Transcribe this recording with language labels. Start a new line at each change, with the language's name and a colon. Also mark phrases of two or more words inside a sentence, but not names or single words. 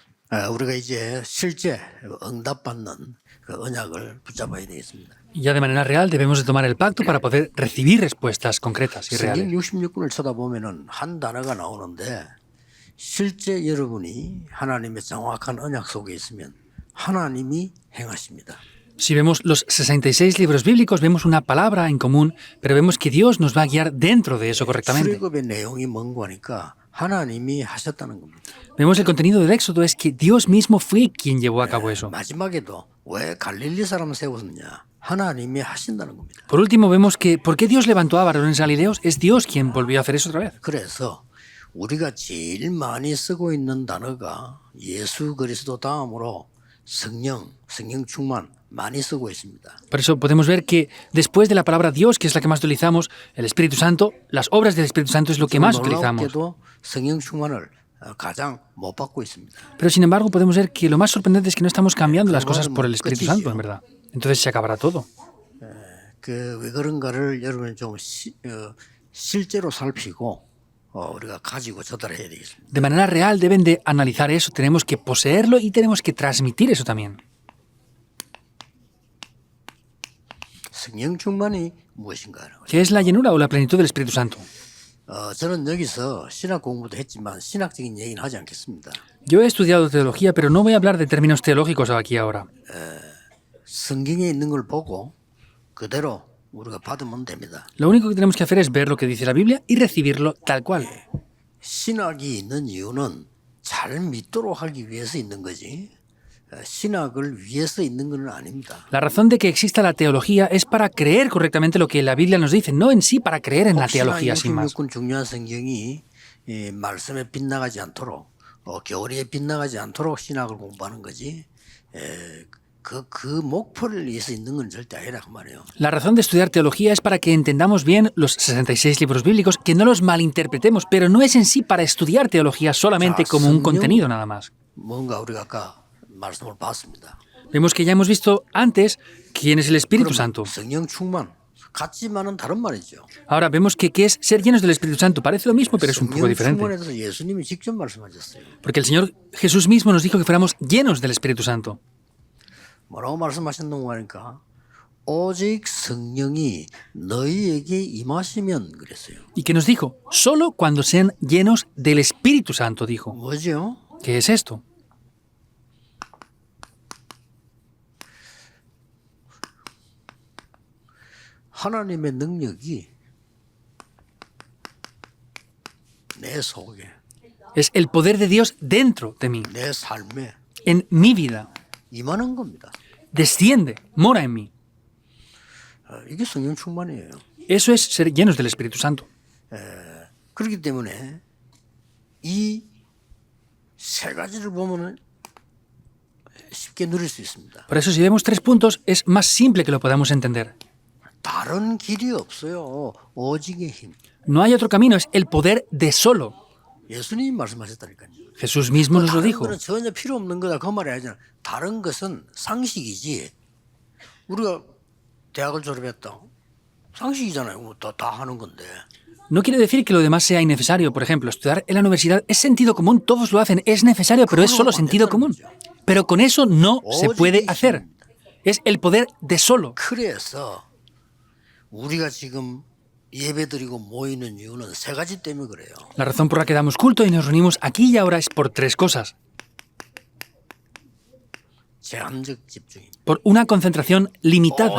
Korean: 우리가 이제 실제 응답받는 그 언약을 붙잡아야 되겠습니다.
Spanish: Y ya de manera real debemos de tomar el pacto para poder recibir respuestas concretas y
Korean: 성경
Spanish: reales.
Korean: 66권을 쳐다보면은 한 단어가 나오는데 실제 여러분이 하나님의 정확한 언약 속에 있으면 하나님이 행하십니다.
Spanish: Si vemos los 66 libros bíblicos, vemos una palabra en común, pero vemos que Dios nos va a guiar dentro de eso correctamente.
Korean: 출애굽의 내용이 뭔고 하니까 하나님이 하셨다는 겁니다.
Spanish: Vemos el contenido del Éxodo es que Dios mismo fue quien llevó a cabo eso.
Korean: 마지막에도 왜 갈릴리 사람 세웠느냐? 하나님이 하신다는 겁니다.
Spanish: Por último, vemos que ¿por qué Dios levantó a varones galileos? Es Dios quien volvió a hacer eso otra vez.
Korean: 그래서 우리가 제일 많이 쓰고 있는 단어가 예수 그리스도 다음으로 성령 충만 많이 쓰고 있습니다.
Spanish: Por eso podemos ver que después de la palabra Dios, que es la que más utilizamos, el Espíritu Santo, las obras del Espíritu Santo es lo que más utilizamos.
Korean: 놀랍게도 성령 충만을 가장 못 받고 있습니다.
Spanish: Pero sin embargo podemos ver que lo más sorprendente es que no estamos cambiando las cosas por el Espíritu Santo, en verdad. Entonces se acabará todo.
Korean: 왜 그런가를 여러분 좀 실제로 살피고 우리가 가지고 전달해야 되겠습니다.
Spanish: De manera real deben de analizar eso, tenemos que poseerlo y tenemos que transmitir eso también.
Korean: 성령 충만이 무엇인가?
Spanish: ¿Qué es la llenura o la plenitud del Espíritu Santo?
Korean: 저는 여기서 신학 공부도 했지만 신학적인 얘기는 하지 않겠습니다.
Spanish: Yo he estudiado teología, pero no voy a hablar de términos teológicos aquí ahora.
Korean: 성경에 있는 걸 보고 그대로 우리가 받으면 됩니다.
Spanish: Lo único que tenemos que hacer es ver lo que dice la Biblia y recibirlo tal cual.
Korean: 신학이 있는 이유는 잘 믿도록 하기 위해서 있는 거지. 신학을 위해서 있는 건 아닙니다.
Spanish: La razón de que exista la teología es para creer correctamente lo que la Biblia nos dice, no en sí para creer en la teología sin más.
Korean: 66권 중요한 성경이 말씀에 빗나가지 않도록 교리에 빗나가지 않도록 신학을 공부하는 거지. 그 목표를 위해서 있는 건 절대 아니라 그 말이에요.
Spanish: La razón de estudiar teología es para que entendamos bien los 66 libros bíblicos, que no los malinterpretemos, pero no es en sí para estudiar teología solamente como un contenido nada más.
Korean: 뭔가 우리가 아까 말씀을 봤습니다.
Spanish: Vemos que ya hemos visto antes quién es el Espíritu Santo.
Korean: 성령 충만 같지만은 다른 말이죠.
Spanish: Ahora vemos que qué es ser llenos del Espíritu Santo. Parece lo mismo, pero es un poco
Korean: 성령
Spanish: diferente.
Korean: 충만에 대해서 예수님이 직접 말씀하셨어요.
Spanish: Porque el Señor Jesús mismo nos dijo que fuéramos llenos del Espíritu Santo.
Korean: 뭐라고 말씀하셨는가 하니까 오직 성령이 너희에게 임하시면 그랬어요.
Spanish: Y que nos dijo, solo cuando sean llenos del Espíritu Santo, dijo.
Korean: 뭐죠?
Spanish: ¿Qué es esto?
Korean: 하나님의 능력이 내 속에,
Spanish: Es el poder de Dios dentro de mí,
Korean: 내 삶에
Spanish: en mi vida.
Korean: 임하는 겁니다.
Spanish: Desciende, mora en mí.
Korean: 이게 성령 충만이에요.
Spanish: Eso es ser llenos del Espíritu Santo.
Korean: 그렇기 때문에 이 세 가지를 보면은 쉽게 누릴 수 있습니다.
Spanish: Por eso si vemos 3 puntos, es más simple que lo podamos entender.
Korean: 다른 길이 없어요. 오직의 힘.
Spanish: No hay otro camino, es el poder de solo.
Korean: 예수님이 말씀하셨다니까요.
Spanish: Jesús mismo nos lo
Korean: 다른
Spanish: dijo.
Korean: 거는 전혀 필요 없는 거다 그 말이 아니잖아. 다른 것은 상식이지. 우리가 대학을 졸업했다. 상식이잖아요. 뭐 다 하는 건데.
Spanish: No quiere decir que lo demás sea innecesario. Por ejemplo, estudiar en la universidad es sentido común, todos lo hacen, es necesario, pero es solo sentido común. Pero con eso no se puede hacer. Es el poder de solo.
Korean: 그래서 우리가 지금 예배드리고 모이는 이유는 세 가지 때문에 그래요.
Spanish: La razón por la que damos culto y nos reunimos aquí y ahora es por 3 cosas.
Korean: 제한적 집중입니다.
Spanish: Por una concentración limitada.